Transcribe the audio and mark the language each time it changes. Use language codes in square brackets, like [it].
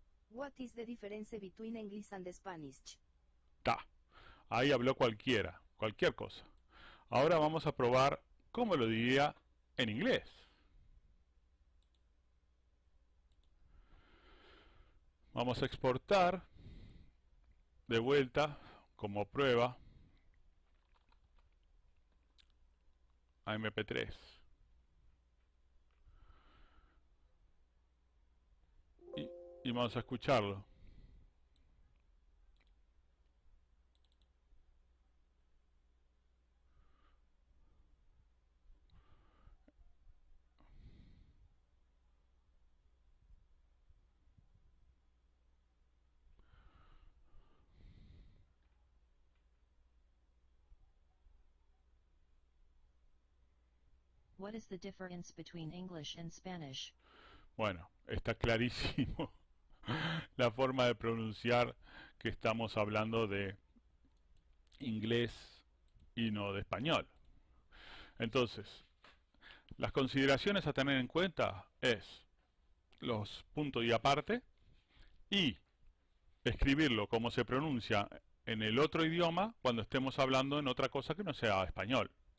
[en] What is the difference between English and Spanish? Ta. [es] Ahí habló cualquier cosa. Ahora vamos a probar cómo lo diría en inglés. Vamos a exportar de vuelta como prueba a MP3. Y vamos a escucharlo. [en] What is the difference between English and Spanish? [es] Bueno, está clarísimo la forma de pronunciar que estamos hablando de inglés y no de español. Entonces, las consideraciones a tener en cuenta es los puntos y aparte y escribirlo como se pronuncia en el otro idioma cuando estemos hablando en otra cosa que no sea español.